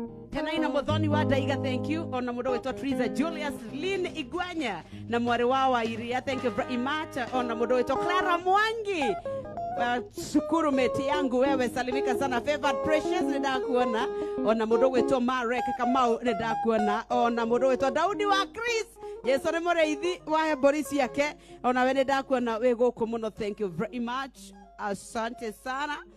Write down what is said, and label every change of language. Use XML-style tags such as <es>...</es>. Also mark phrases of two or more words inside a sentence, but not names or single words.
<ki>Tenaina Muthoni wa Ndaiga,</ki> <en>thank you.</en> <ki>Ona mũndũ wĩtwo Teresa Julius, Lynn Igwanya na mwarĩ wa Wairia,</ki> <en>thank you very much.</en> <ki>Ona mũndũ wĩtwo Clara Mwangi, uh, cukuru mate</ki> <sw>yangu wewe, salimika sana.</sw> <ki>Favored Precious, nĩndakuona. Ona mũndũ wĩtwo Marek Kamau, nĩndakuona. Ona mũndũ wĩtwo Daudi wa Chris, Jesu nĩ mũrĩithi wa mbũri ciake. Ona we nĩndakuona wĩ gũkũ mũno,</ki> <en>thank you very much.</en> <sw>Asante sana.</sw>